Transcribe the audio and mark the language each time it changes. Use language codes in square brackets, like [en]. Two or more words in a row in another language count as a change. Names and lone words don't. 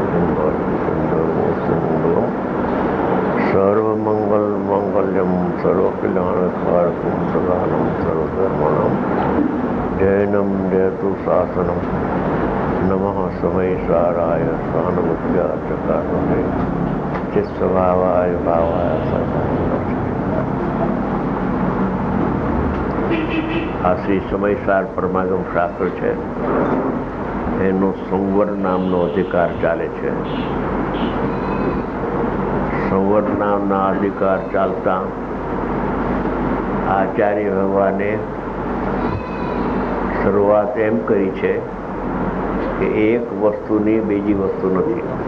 [sa] मंगलम सर्वमंगल मांगल्यम सर्वकल्याणकारकम प्रधानम सर्वधर्माणां जैनम जयतु शासनम नमः समयसाराय स्वानुभूत्या चकाशते चित्स्वभावाय भावाय सर्वभावान्तर्चिते। [gu] આ શ્રી સમયસાર પરમાગમ શાસ્ત્ર છે, એનો સંવર નામનો અધિકાર ચાલે છે. સંવર નામના અધિકાર ચાલતા આચાર્ય ભગવાને શરૂઆત એમ કરી છે કે એક વસ્તુની બીજી વસ્તુ નથી.